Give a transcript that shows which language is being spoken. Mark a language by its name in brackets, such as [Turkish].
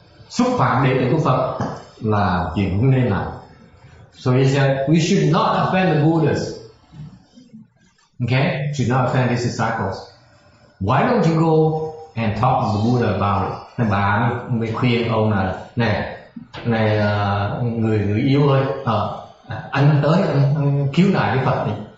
[Vietnamese] Xúc phạm đệ tử của Phật là chuyện không nên làm. [English] So he said, we should not offend the Buddhas. Okay? Should not offend his disciples. Why don't you go and talk to the Buddha about it? [Vietnamese] Nên bà mới khuyên ông là, này người yêu ơi, anh tới anh cứu nại với Phật đi.